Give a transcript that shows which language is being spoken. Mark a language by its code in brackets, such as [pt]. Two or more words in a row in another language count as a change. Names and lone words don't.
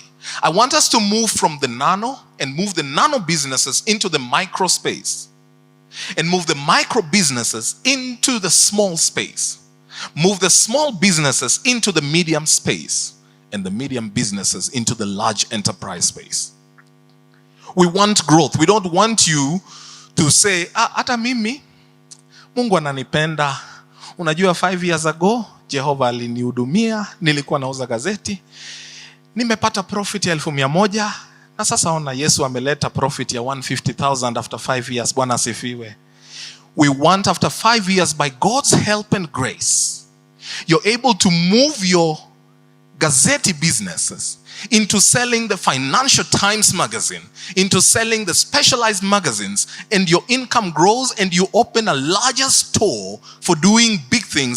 [en] I want us to move from the nano and move the nano businesses into the micro space and move the micro businesses into the small space. Move the small businesses into the medium space and the medium businesses into the large enterprise space. We want growth. We don't want you to say, [sw] hata mimi, Mungu ananipenda. Unajua [en] 5 years ago, [sw] Jehova alinihudumia, nilikuwa nauza gazeti. Nimepata profit ya 1,100 na sasa ona Yesu ameleta profit ya 150,000 [en] after 5 years. [sw] Bwana asifiwe. [en] We want after 5 years, by God's help and grace, you're able to move your gazette businesses into selling the Financial Times magazine, into selling the specialized magazines, and your income grows and you open a larger store for doing big things.